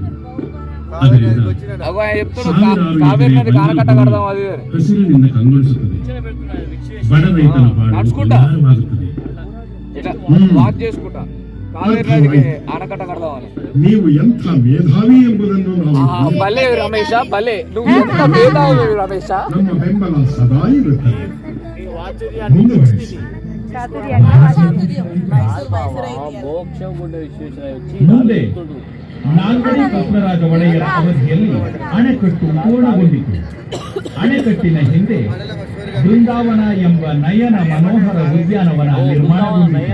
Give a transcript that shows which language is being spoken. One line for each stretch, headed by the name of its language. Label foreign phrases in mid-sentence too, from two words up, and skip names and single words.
Kannada: ಅದರಿಂದ ಹಸಿರಿನಿಂದ ಕಂಗೊಳಿಸುತ್ತದೆ. ಬಡ ರೈತನ ಬಾಳು ಉದ್ಧಾರವಾಗುತ್ತದೆ. ನೀವು ಎಂಥ ಮೇಧಾವಿ ಎಂಬುದನ್ನು ನಾವು
Telugu: భలే రమేష భలే నువ్వు ఎంత మేధావి రమేష
Kannada: ನಮ್ಮ ಬೆಂಬಲ ಸದಾ ಇರುತ್ತದೆ. ಮುಂದುವರಿಸಿ. ಮುಂದೆ ನಾಲ್ವಡಿ ಕೃಷ್ಣರಾಜ ಒಡೆಯರ ಅವಧಿಯಲ್ಲಿ ಅಣೆಕಟ್ಟು ಪೂರ್ಣಗೊಂಡಿತು. ಅಣೆಕಟ್ಟಿನ ಹಿಂದೆ ಬೃಂದಾವನ ಎಂಬ ನಯನ ಮನೋಹರ ಉದ್ಯಾನವನ ನಿರ್ಮಾಣಗೊಂಡಿತು.